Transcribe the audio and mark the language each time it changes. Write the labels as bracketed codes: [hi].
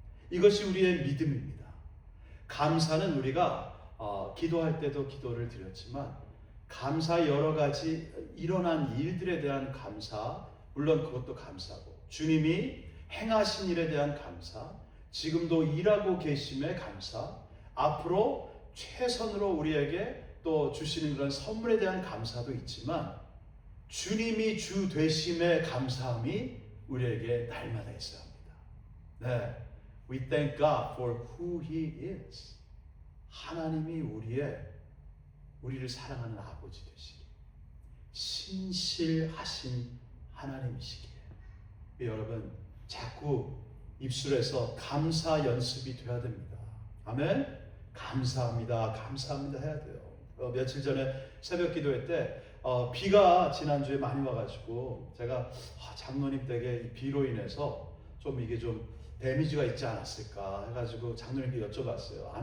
[ko] 이것이 우리의 믿음입니다. 감사는 우리가 기도할 때도 기도를 드렸지만 감사 여러 가지 일어난 일들에 대한 감사, 물론 그것도 감사고, 주님이 행하신 일에 대한 감사, 지금도 일하고 계심에 감사, 앞으로 최선으로 우리에게 또 주시는 그런 선물에 대한 감사도 있지만 주님이 주 되심에 감사함이 우리에게 날마다 있어야 합니다. 네, [en] we thank God for who He is. [ko] 하나님이 우리를 사랑하는 아버지 되시기에, 신실하신 하나님이시기에, 여러분 자꾸 입술에서 감사 연습이 되어야 됩니다. 아멘. 감사합니다, 감사합니다 해야 돼요. 며칠 전에 새벽 기도회 때 비가 지난주에 많이 와가지고 제가 장로님 댁에 비로 인해서 좀 이게 좀 데미지가 있지 않았을까 해가지고 장로님께 여쭤봤어요.